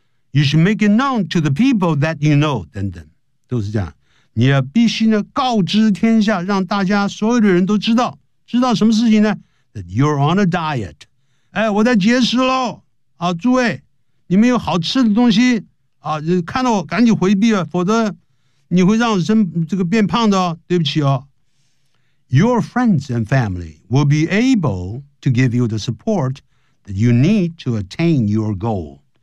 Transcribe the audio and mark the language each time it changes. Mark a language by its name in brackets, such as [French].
[English] You should make it known to the people that you know， [Chinese] 等等，都是这样。你要必须呢告知天下，让大家所有的人都知道。知道什么事情呢 ？ [English] That you're on a diet， [Chinese] 哎，我在节食喽。啊，诸位，你们有好吃的东西啊，看到我赶紧回避啊，否则你会让我真这个变胖的哦。对不起哦。 [English] Your friends and family will be able to give you the support that you need to attain your goal。